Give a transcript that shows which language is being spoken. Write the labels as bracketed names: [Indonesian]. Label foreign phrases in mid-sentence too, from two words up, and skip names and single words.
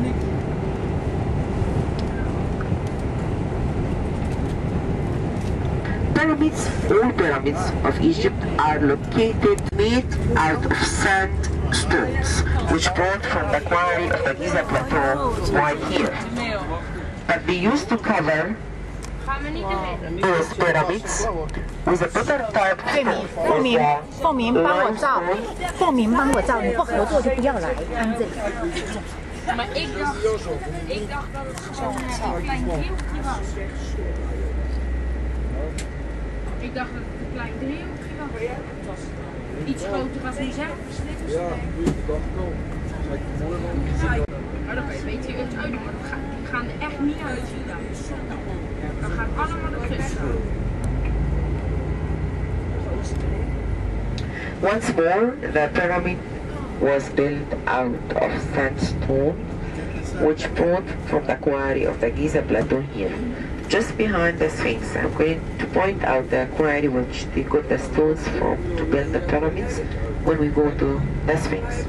[English] Pyramids, all pyramids of Egypt are located made out of sandstones, which brought from the quarry of the Giza Plateau right here. But they used to cover those pyramids with a better type of stone. [Chinese] 凤鸣帮我照，凤鸣帮我照，你不合作就不要来，安这里。 [Dutch] Maar ik dacht dat het zo'n klein driehoekje was. Ik dacht dat het een klein driehoekje was. Iets groter als die zelf. Ja, dat dacht ik al. Maar dan kan je een beetje het uitdoen, maar die gaan er echt niet uit. Dan gaan allemaal de kust. [English] Once more, the pyramid was built out of sandstone, which brought from the quarry of the Giza Plateau here. Just behind the Sphinx, I'm going to point out the quarry which they got the stones from to build the pyramids when we go to the Sphinx.